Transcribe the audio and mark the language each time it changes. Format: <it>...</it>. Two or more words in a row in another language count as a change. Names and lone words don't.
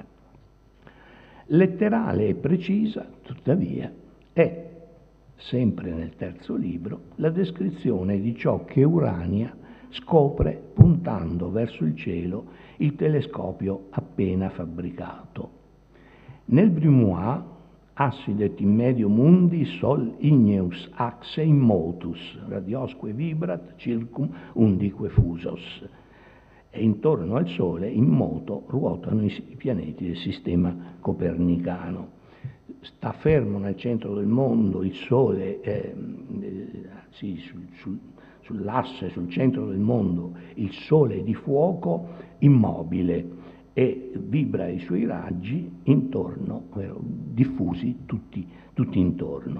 <it>Letterale e precisa, tuttavia, è, sempre nel terzo libro, la descrizione di ciò che Urania scopre puntando verso il cielo il telescopio appena fabbricato.</it> <la>Nel Grimoire assidet in medio mundi sol igneus axe in motus, radiosque vibrat circum undique fusos.</la> <it>E intorno al Sole in moto ruotano i pianeti del sistema copernicano. Sta fermo nel centro del mondo il Sole, sull'asse, sul centro del mondo, il Sole di fuoco immobile e vibra i suoi raggi intorno, diffusi tutti intorno.</it>